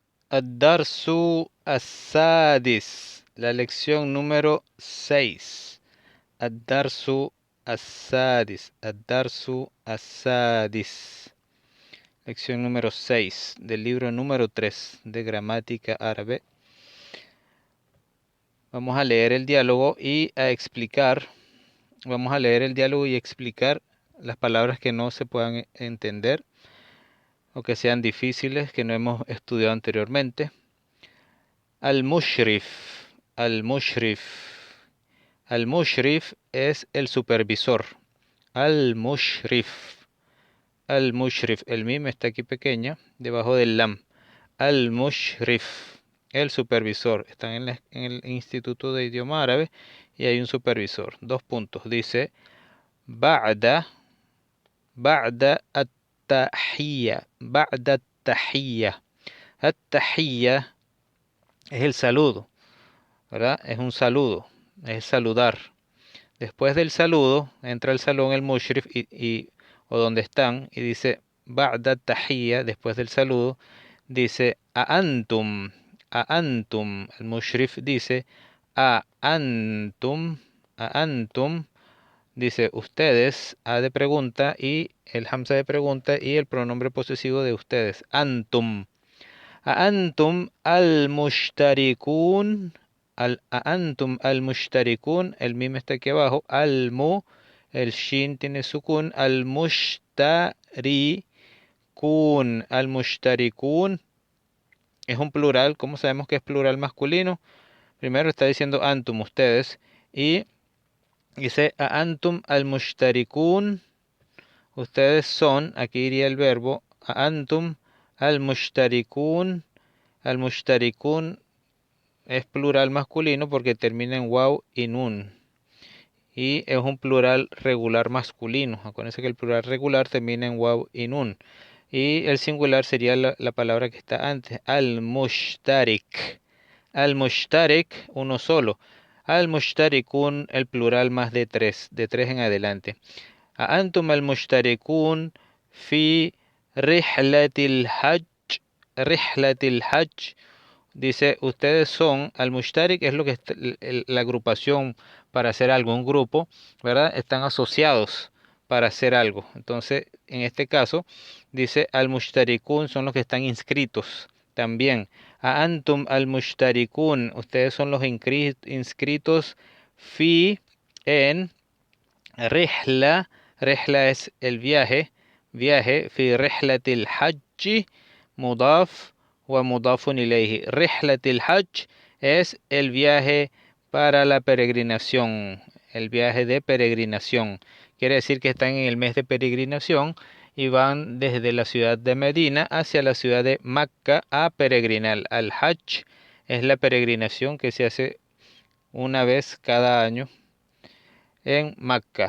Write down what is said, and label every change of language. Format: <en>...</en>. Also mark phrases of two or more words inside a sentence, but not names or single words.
<ar>الدرس السادس,</ar> <es>la lección número 6.</es> <ar>الدرس السادس، الدرس السادس.</ar> <es>Lección número 6 del libro número 3 de gramática árabe. Vamos a leer el diálogo y a explicar. Vamos a leer el diálogo y explicar las palabras que no se puedan entender o que sean difíciles, que no hemos estudiado anteriormente.</es> <ar>المشرف، المشرف.</ar> <es>Al-mushrif es el supervisor.</es> <ar>المشرف، المشرف.</ar> <es>El mim está aquí pequeña, debajo del lam. Al-mushrif, el supervisor. Están en el Instituto de Idioma Árabe y hay un supervisor. 2 puntos. Dice,</es> <ar>بعد التحية. بعد التحية.</ar> <es>At-tahiyya es el saludo, ¿verdad? Es un saludo, es saludar. Después del saludo, entra al salón el mushrif o donde están y dice,</es> <ar>بعد تحية,</ar> <es>después del saludo, dice,</es> <ar>أأنتم، أأنتم.</ar> <es>El mushrif dice,</es> <ar>أأنتم,</ar> <es>dice, ustedes, a de pregunta y el hamza de pregunta y el pronombre posesivo de ustedes,</es> <ar>antum. أأنتم المشتركون أأنتم المشتركون</ar> <es>el mim está aquí abajo el shin tiene sukun المشتركون es un plural. ¿Cómo sabemos que es plural masculino? Primero está diciendo antum, ustedes, y dice</es> <ar>أأنتم المشتركون,</ar> <es>ustedes son, aquí iría el verbo</es> <ar>أأنتم المشتركون.</ar> <es>Al-mushtarikun es plural masculino porque termina en waw y nun. Y es un plural regular masculino. Acuérdense que el plural regular termina en waw y nun. Y el singular sería la palabra que está antes.</es> <ar>المشترك. المشترك,</ar> <es>uno solo. Al-mushtarikun, el plural más de tres en adelante.</es> <ar>أأنتم المشتركون في رحلة الحج. رحلة الحج.</ar> <es>Dice, ustedes son, al-mushtarik es lo que la agrupación para hacer algo, un grupo, ¿verdad? Están asociados para hacer algo. Entonces, en este caso, dice, al-mushtarikun son los que están inscritos también.</es> <ar>أأنتم المشتركون,</ar> <es>ustedes son los inscritos fi en rihla. Rihla es el viaje,</es> <ar>في رحلة الحج، مضاف ومضاف إليه. رحلة الحج</ar> <es>es el viaje para la peregrinación, el viaje de peregrinación. Quiere decir que están en el mes de peregrinación y van desde la ciudad de Medina hacia la ciudad de Macca a peregrinar. Al hajj es la peregrinación que se hace una vez cada año en Macca.</es>